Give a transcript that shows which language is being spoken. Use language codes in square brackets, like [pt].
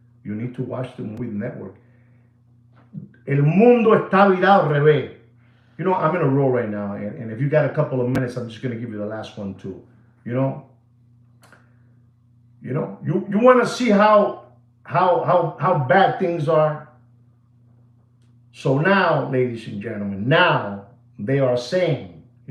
[en] You need to watch the movie The Network. [es] El mundo está virado al revés. [en] I'm in a roll right now, and if you got a couple of minutes, I'm just going to give you the last one too. You want to see how bad things are. So now, ladies and gentlemen, now they are saying,